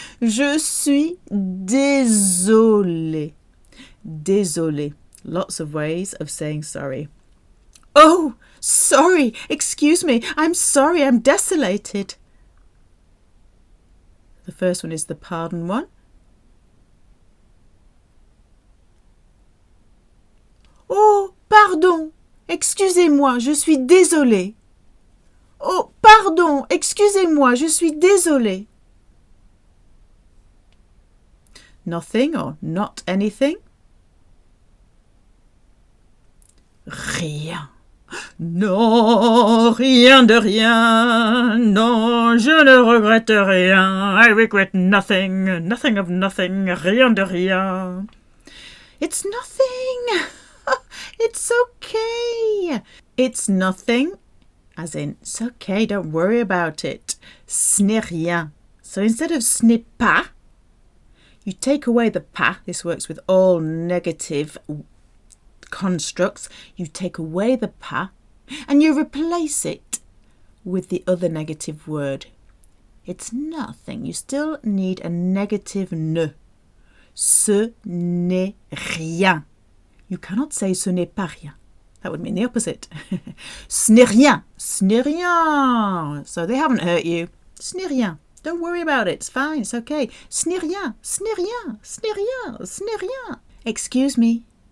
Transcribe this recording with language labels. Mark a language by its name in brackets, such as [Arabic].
[French] Je suis désolé. Désolé. [English] Lots of ways of saying sorry. Oh, sorry, excuse me, I'm sorry, I'm desolated. The first one is the pardon one. [French] Oh, pardon, excusez-moi, je suis désolé. Oh, pardon, excusez-moi, je suis désolé. [English] Nothing or not anything. [French] Rien. Non, rien de rien. Non, je ne regrette rien. I regret nothing. [English] Nothing of nothing. Rien de rien. It's nothing. It's okay. It's nothing, as in, it's okay, don't worry about it. Ce n'est rien. So instead of ce n'est pas, you take away the pas. This works with all negative constructs. You take away the pas and you replace it with the other negative word. It's nothing. You still need a negative ne. [French] Ce n'est rien. [English] You cannot say ce n'est pas rien. That would mean the opposite. [French] Ce n'est rien. Ce n'est rien. So they haven't hurt you. Ce n'est rien. [English] Don't worry about it. It's fine. [French] It's okay. Ce n'est rien. Ce n'est rien. Ce n'est rien. Ce n'est rien. Excuse me.